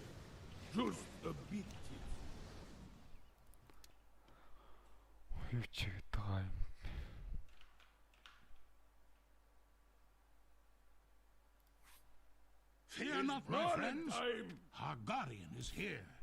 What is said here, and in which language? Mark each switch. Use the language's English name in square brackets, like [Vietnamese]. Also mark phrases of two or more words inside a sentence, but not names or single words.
[English] Just a bit. [Mongolian] Юу ч гэдэг юм. [English] Fear not, my friends. Our guardian is here.